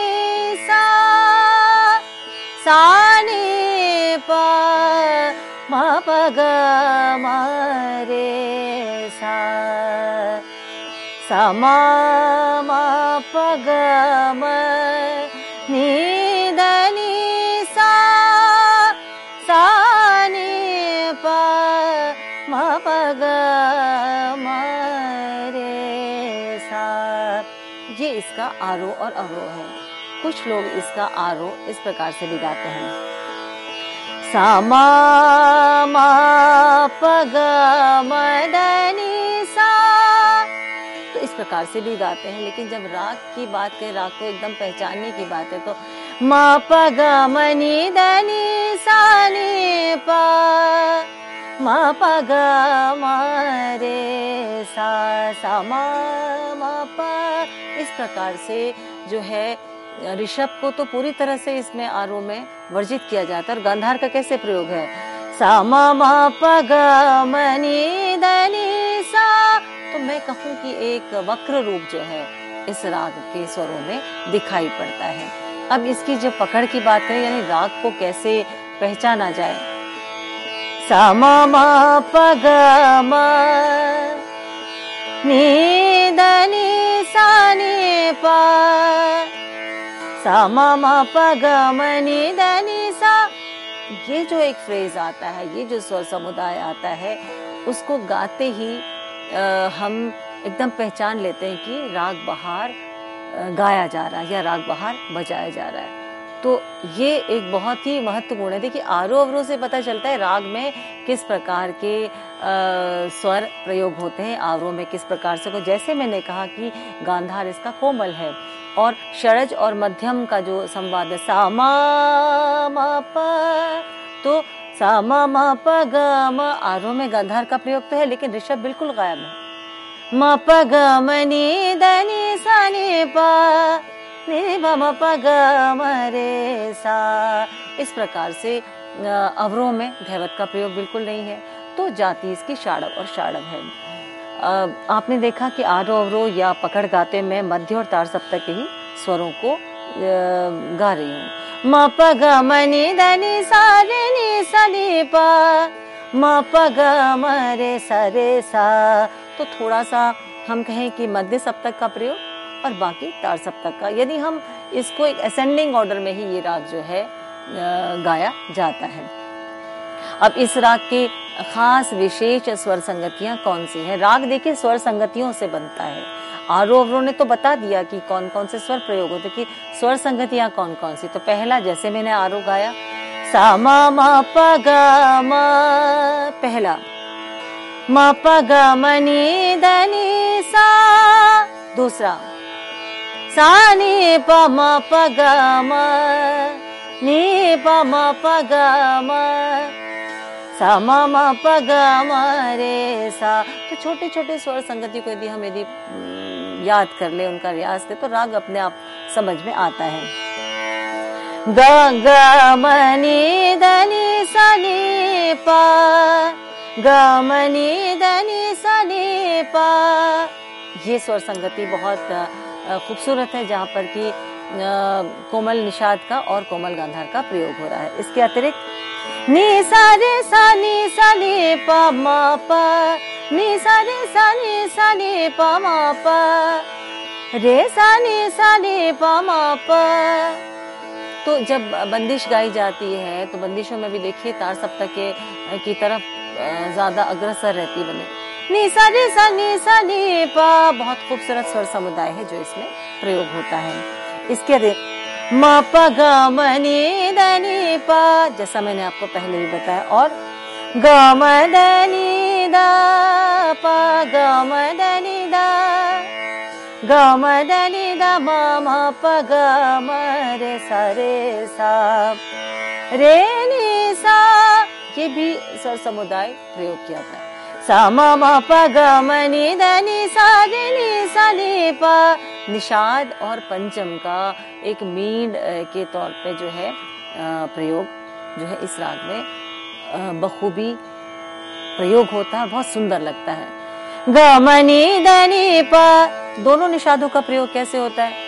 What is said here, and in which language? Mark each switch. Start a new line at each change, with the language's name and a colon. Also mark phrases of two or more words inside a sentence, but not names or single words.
Hindi: सा नि प म प ग म रे सा मा मा प ग म नि द नि सा नि प म प ग म रे सा। ये इसका आरोह और अवरोह है। कुछ लोग इसका आरोह इस प्रकार से भी गाते हैं, सा मा मा प ग म द नि सा, तो इस प्रकार से भी गाते हैं। लेकिन जब राग की बात करें, राग को एकदम पहचानने की बात है, तो मा प ग म नि द नि सा नि प म प ग म रे सा मा प। इस प्रकार से जो है ऋषभ को तो पूरी तरह से इसमें आरोह में वर्जित किया जाता है। और गांधार का कैसे प्रयोग है, सा मा प ग म नि द नि सा, तो मैं कहूँ कि एक वक्र रूप जो है इस राग के स्वरों में दिखाई पड़ता है। अब इसकी जो पकड़ की बात करें, यानी राग को कैसे पहचाना जाए, सा मा प ग म नि द नि सा नि प, सा मा प ग म नि द नि सा। ये जो एक फ्रेज आता है, ये जो स्वर समुदाय आता है, उसको गाते ही हम एकदम पहचान लेते हैं कि राग बहार गाया जा रहा है या राग बहार बजाया जा रहा है। तो ये एक बहुत ही महत्वपूर्ण है। देखिए, आरोह अवरोह से पता चलता है राग में किस प्रकार के स्वर प्रयोग होते हैं, आरोह में किस प्रकार से। जैसे मैंने कहा कि गांधार इसका कोमल है, और षडज और मध्यम का जो संवाद है, सा मा मा प, तो सा मा प ग म, आरोह में गांधार का प्रयोग तो है, लेकिन ऋषभ बिल्कुल गायब है। म प ग म नि द नि सा नि प नि प म प ग म रे सा। इस प्रकार से अवरोह में धैवत का प्रयोग बिल्कुल नहीं है। तो जाति इसकी षाडव और षाडव है। आपने देखा कि आरोह अवरोह या पकड़ गाते में मध्य और तार सप्तक के ही स्वरों को गा रही हूँ। म प ग म नि द नि सा रे नि सा नि प म प ग म रे सा। तो थोड़ा सा हम कहें कि मध्य सप्तक का प्रयोग और बाकी तार सप्तक का। यदि हम इसको एक
English: ascending order
Hindi: में ही ये राग जो है गाया जाता है। अब इस राग की खास विशेष स्वर संगतियां कौन सी हैं? राग देखिए स्वर संगतियों से बनता है। आरोह अवरोह ने तो बता दिया कि कौन कौन से स्वर प्रयोग होते, कि स्वर संगतियां कौन कौन सी। तो पहला, जैसे मैंने आरोह गाया, सा मा प ग म, पहला म प ग म नि द नि सा। दूसरा, सा नि प म प ग म नि प म प ग म, सा मा प ग म रे सा। तो छोटे छोटे स्वर संगति को यदि हम याद कर ले, उनका रियाज करें, तो राग अपने आप समझ में आता है। ग ग म नि द नि सा नि प, ग म नि द नि सा नि प। ये स्वर संगति बहुत खूबसूरत है, जहाँ पर कि कोमल निषाद का और कोमल गांधार का प्रयोग हो रहा है। इसके अतिरिक्त नि सा रे सा नि प म प, नि सा रे सा नि प म प, रे सा नि प म प। तो जब बंदिश गाई जाती है, तो बंदिशों में भी देखिए तार सप्तक की तरफ ज्यादा अग्रसर रहती बने। नि सा रे सा नि प, बहुत खूबसूरत स्वर समुदाय है जो इसमें प्रयोग होता है। इसके म प ग म नि द नि प, जैसा मैंने आपको पहले ही बताया, और ग म द नि द प, ग म द नि द, ग म द नि द म म प ग म रे सा रे नि सा। ये भी स्वर समुदाय प्रयोग किया था। सा म म प ग म नि ध नि सा रे नि सा नि प। निषाद और पंचम का एक मीन के तौर पे जो है प्रयोग जो है इस राग में बखूबी प्रयोग होता है, बहुत सुंदर लगता है। ग म नि ध नि प, दोनों निषादों का प्रयोग कैसे होता है?